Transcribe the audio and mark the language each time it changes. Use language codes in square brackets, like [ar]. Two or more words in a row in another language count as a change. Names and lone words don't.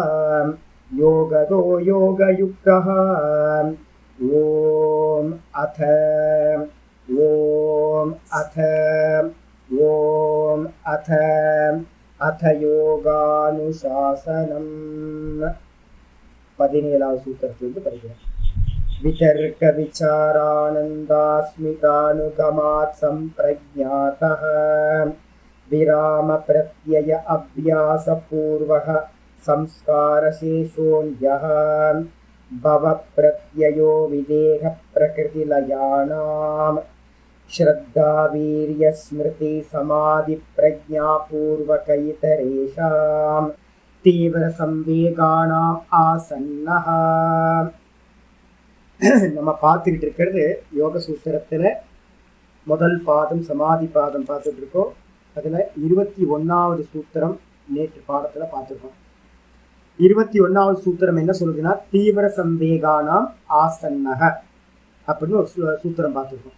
[sa] ॐ अथ योगानुशासनम् [ta] 17வது சூத்திரத்திலிருந்து படிக்கிறேன். [sa] वितर्क विचारानन्दास्मितानुगमात् सम्प्रज्ञातः विराम प्रत्यय अभ्यासपूर्वः संस्कारशेषोऽन्यः भव प्रत्ययो विदेह प्रकृतिलयानाम् श्रद्धा वीर्य स्मृति समाधि प्रज्ञापूर्वक इतरेषां तीव्र संवेगानाम् आसन्नः. [ta] நம்ம பார்த்துக்கிட்டு இருக்கிறது யோக சூத்திரத்தில் முதல் பாதம் சமாதி பாதம் பார்த்துட்டு இருக்கோம். அதில் 21வது சூத்திரம் நேற்று பாடத்தில் பார்த்துருக்கோம். 21வது சூத்திரம் என்ன சொல்லுதுன்னா [sa] तीव्र संवेगानाम् आसन्नः [ta] அப்படின்னு ஒரு சூத்திரம் பார்த்துருக்கோம்.